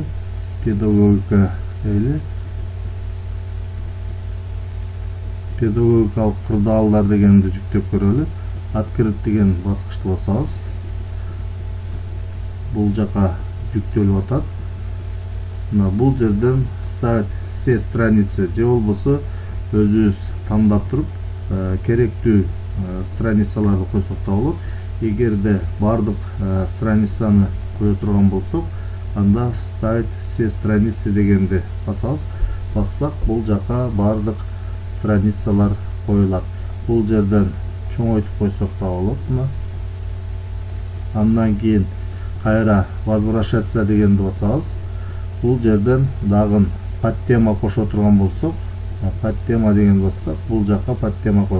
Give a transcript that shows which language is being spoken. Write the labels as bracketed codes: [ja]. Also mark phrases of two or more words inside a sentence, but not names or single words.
[ky] Педагогика дейли. Педагогикалык кырдаалдар дегенди жүктөп көрөлү. Открыть деген баскычты басабыз. Бул жака жүктөлүп атат. Мына бул жерден [ru] ставить все страницы [ky] же болбосо өзүбүз тандап туруп, керектүү страницаларды койсок да болот. Эгерде бардык страницаны кое турган болсок, анда [ru] ставить все страницы [ky] дегенди басабыз. Бассак, бул жака бардык страницалар коюлат. Бул жерден чоңойтуп койсок да болот. Андан кийин кайра возвращаться дегенди басабыз. Бул жерден дагы подтема кошо турган болсок, подтема деген бассак, бул жака подтема коюлат.